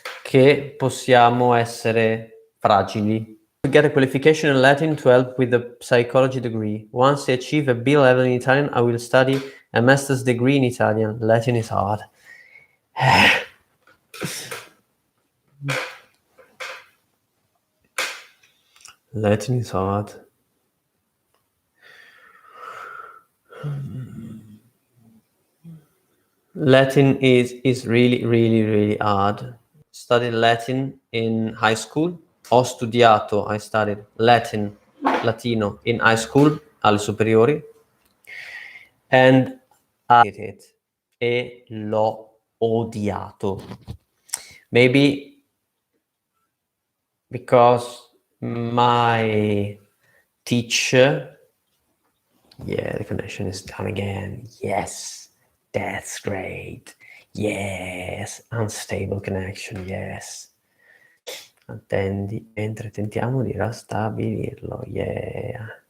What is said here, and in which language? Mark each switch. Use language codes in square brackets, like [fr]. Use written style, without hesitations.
[it] Che possiamo essere fragili. [en] To get a qualification in Latin to help with the psychology degree. Once I achieve a B level in Italian, I will study a master's degree in Italian. Latin is hard. Latin is hard. Latin is really hard. Studied Latin in high school. [it] Ho studiato, [en] I studied Latino in high school, [it] alle superiori, [en] and I hated it. [it] E l'ho odiato. [en] Maybe because my teacher, yeah, the connection is done again. Yes, that's great. Yes, unstable connection, yes. [it] Attendi mentre tentiamo di rastabilirlo, yeah.